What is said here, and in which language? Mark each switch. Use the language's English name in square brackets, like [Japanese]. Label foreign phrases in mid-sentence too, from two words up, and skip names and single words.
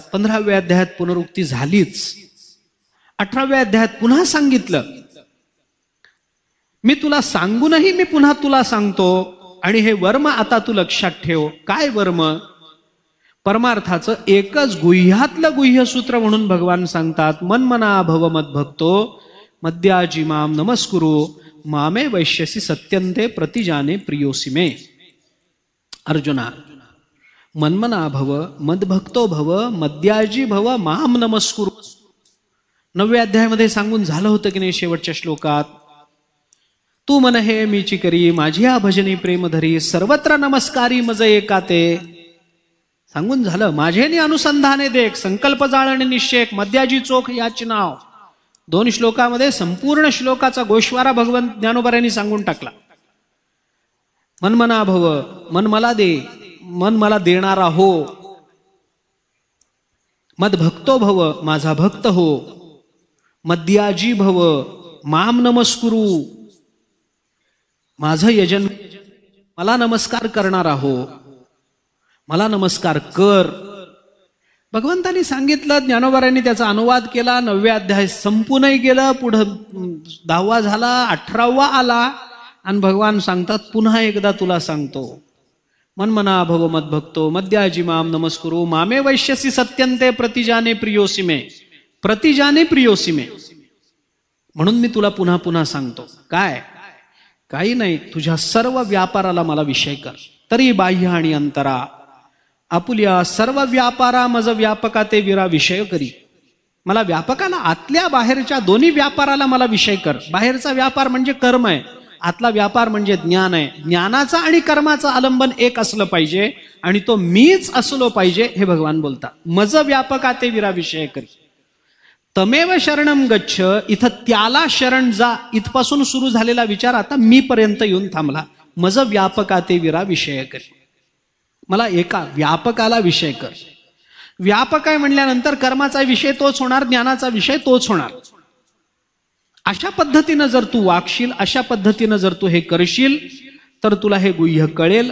[Marathi] 15व्या अध्यायात पुनरुक्ती झालीच, 18व्या अध्यायात पुन्हा सांगितलं. मी तुला सांगूनही मी पुन्हा तुला सांगतो. आणि हे वर्म आता तू लक्षात ठेव. काय वर्म, परमार्थाचं एकच गुह्यातलं गुह्य सूत्र म्हणून भगवान सांगतात. [Sanskrit] मनमना भव मद्भक्तो मद्याजी माम नमस्कुरु मामे वैश्यसी सत्यंते प्रतिजाने प्रियोसी मे. अर्जुना, मनमना भव मद्भक्तो भव मद्याजी भव माम नमस्कुरु. [Marathi] 9व्या अध्यायामध्ये सांगून झालं होतं की नाही शेवटच्या श्लोकात, तू मन हे मीची करी माझी या भजनी प्रेम धरी सर्वत्र नमस्कारी मज एकाते. सांगून झालं. माझेनी अनुसंधाने देख संकल्प जाळणे निश्चेक मद्याजी चोख याचे नाव. 2 श्लोकामध्ये संपूर्ण श्लोकाचा गोश्वारा भगवंत ज्ञानोबा सांगून टाकला. [Sanskrit] मनमना भव, [Marathi] मन मला दे, मन मला देणारा हो. [Sanskrit] मद भक्तो भव, [Marathi] माझा भक्त हो. [Sanskrit] मद्याजी भव, माम नमस्कुरु, [Marathi] माझं यजन, मला नमस्कार करणारा हो, मला नमस्कार कर. भगवंतांनी सांगितलं, ज्ञानोबारांनी त्याचा अनुवाद केला. 9व्या अध्याय संपूनही गेलं, पुढं 10वा झाला, 18वा आला आणि भगवान सांगतात पुन्हा एकदा तुला सांगतो. [Sanskrit] मनमना भव मद्भक्तो मद्याजी माम नमस्कुरु मामे वैश्यसी सत्यंते प्रतिजाने प्रियोसी मे. प्रतिजाने प्रियोसी मे [Marathi] म्हणून मी तुला पुन्हा पुन्हा सांगतो. काय, काही नाही, तुझ्या सर्व व्यापाराला मला विषय कर. तरी बाह्य आणि अंतरा आपुल्या सर्व व्यापारा मज व्यापका ते विरा विषय करी. मला व्यापकाला आतल्या बाहेरच्या दोन्ही व्यापाराला मला विषय कर. बाहेरचा व्यापार म्हणजे कर्म आहे, आतला व्यापार म्हणजे ज्ञान आहे. ज्ञानाचा आणि कर्माचं आलंबन एक असलं पाहिजे आणि तो मीच असलो पाहिजे हे भगवान बोलतात. मज व्यापका ते विरा विषय करी. [Sanskrit] तमेव शरणम गच्छ, [Marathi] इथं त्याला शरण जा इथपासून सुरू झालेला विचार आता मी पर्यंत येऊन थांबला. मज व्यापका ते विरा विषय करी. मला एका व्यापकाला विषय कर. व्यापक आहे म्हणल्यानंतर कर्माचा विषय तोच होणार, ज्ञानाचा विषय तोच होणार. अशा पद्धतीनं जर तू वागशील, अशा पद्धतीनं जर तू हे करशील तर तुला हे गुह्य कळेल.